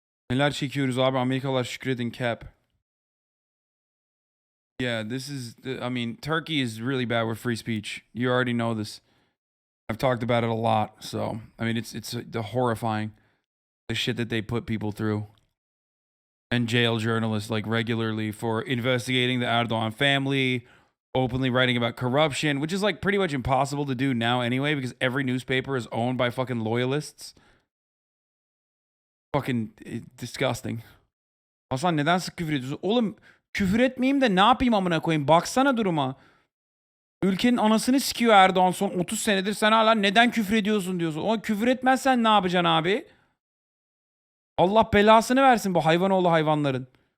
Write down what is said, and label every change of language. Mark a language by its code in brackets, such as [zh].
[tr] Neler çekiyoruz abi, Amerikalılar şükredin cap. [en] Yeah, this is, I mean, Turkey is really bad with free speech. You already know this. I've talked about it a lot. So, I mean, it's the horrifying, the shit that they put people through. And jail journalists like regularly for investigating the Erdogan family, openly writing about corruption, which is like pretty much impossible to do now anyway because every newspaper is owned by fucking loyalists. Fucking disgusting. [tr] Hasan neden sık küfür ediyorsun? Oğlum küfür etmeyeyim de ne yapayım amına koyayım? Baksana duruma. Ülkenin anasını sikiyor Erdoğan son 30 senedir. Sen hala neden küfür ediyorsun diyorsun. O küfür etmezsen ne yapacaksın abi? Allah belasını versin bu hayvanoğlu hayvanların.